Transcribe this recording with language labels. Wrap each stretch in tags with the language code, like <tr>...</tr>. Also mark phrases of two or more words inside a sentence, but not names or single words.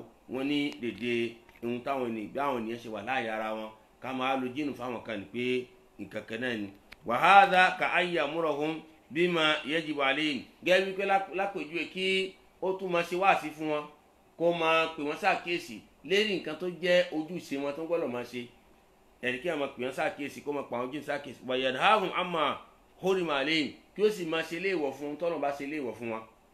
<yo>wọ́n ní dèdè ohun táwọn ènìyàn ṣe wà láàyè ara wọn, ká máa lo jíìnù fáwọn kan ní pé nǹkan kan náà ni.</yo> <ar>وهذا كأن يأمرهم بما يجب عليهم,</ar> <yo>gẹ́gẹ́ bí pé lápèjúwe kí ó tún máa ṣe wáàsí fún wọn, kó máa pè wọ́n ṣàkíyèsí lérí nǹkan tó jẹ́ ojúṣe wọn tó gbọ́dọ̀ máa ṣe. ẹ̀rí kí a máa pè wọ́n ṣàkíyèsí, kó máa pa àwọn jíìnù ṣàkíyèsí.</yo> <ar>وينهاهم عما حرم عليهم,</ar> <yo>kí ó sì máa ṣe léèwọ̀ fún tọ́nà bá ṣe léèwọ̀ fún wọn.</yo>